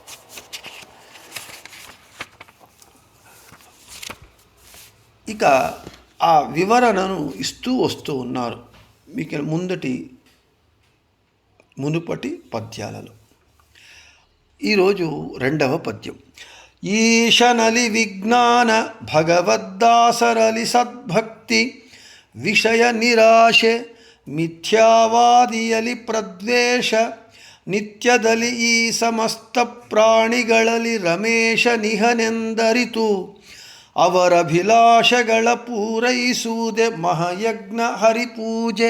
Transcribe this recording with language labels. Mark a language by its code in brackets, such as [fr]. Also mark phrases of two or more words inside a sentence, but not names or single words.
[te] ఇక ఆ వివరణను ఇస్తూ వస్తూ ఉన్నారు మీకు మునుపటి పద్యాలలో. ఈరోజు 2వ పద్యం. [kn] ಈಶನಲಿ ವಿಜ್ಞಾನ ಭಗವದ್ದಾಸರಲಿ ಸದ್ಭಕ್ತಿ ವಿಷಯ నిరాశೆ ಮಿಥ್ಯಾವಾದಿಯಲಿ ಪ್ರದ್ವೇಷ ನಿತ್ಯದಲ್ಲಿ ಈ ಸಮಸ್ತ ಪ್ರಾಣಿಗಳಲ್ಲಿ ರಮೇಶ ನಿಹನೆಂದರಿತು ಅವರಭಿಲಾಷಗಳ ಪೂರೈಸುವುದೇ ಮಹಾಯಜ್ಞ ಹರಿಪೂಜೆ.